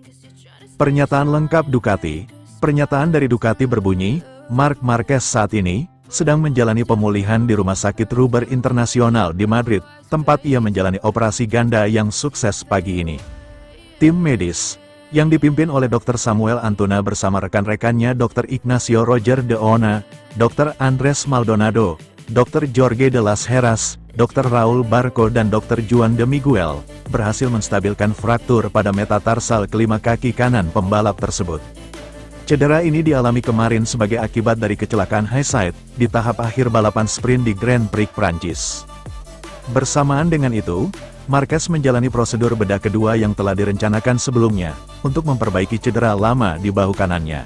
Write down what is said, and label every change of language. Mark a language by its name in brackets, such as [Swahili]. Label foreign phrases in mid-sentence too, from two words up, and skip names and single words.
[Indonesian] Pernyataan lengkap Ducati. Pernyataan dari Ducati berbunyi, Marc Marquez saat ini, sedang menjalani pemulihan di Rumah Sakit Ruber Internasional di Madrid, tempat ia menjalani operasi ganda yang sukses pagi ini. Tim medis, yang dipimpin oleh Dr. Samuel Antuna bersama rekan-rekannya Dr. Ignacio Roger de Ona, Dr. Andres Maldonado, Dr. Jorge de las Heras, Dr. Raul Barco dan Dr. Juan de Miguel, berhasil menstabilkan fraktur pada metatarsal kelima kaki kanan pembalap tersebut. Cedera ini dialami kemarin sebagai akibat dari kecelakaan Hindsight, di tahap akhir balapan sprint di Grand Prix Prancis. Bersamaan dengan itu, Marquez menjalani prosedur bedah kedua yang telah direncanakan sebelumnya, untuk memperbaiki cedera lama di bahu kanannya.